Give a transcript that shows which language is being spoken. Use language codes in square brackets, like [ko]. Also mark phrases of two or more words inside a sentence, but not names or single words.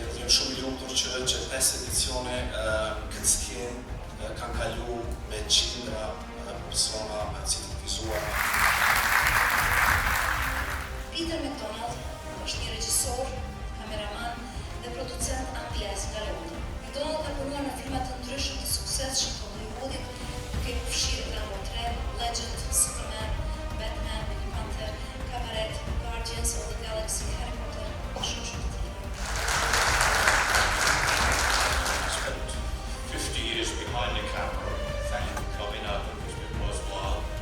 [sq] Jam shumë I lumtur që 5 edicione këtë skenë kanë kalu me qindra persona si të vizuar. Peter McDonald është një regjisor, kameraman dhe producent angles nga Londra. McDonald ka punuar në filma të ndryshëm të suksesshëm të Hollywoodit, duke përfshirë Rambo 3, Legend, Superman, Batman, Black Panther, Cabaret, Guardians of the Galaxy, Harry Potter dhe shumë të tjerë. [en] I spent 50 years behind the camera. Thank you for coming out because it was wild.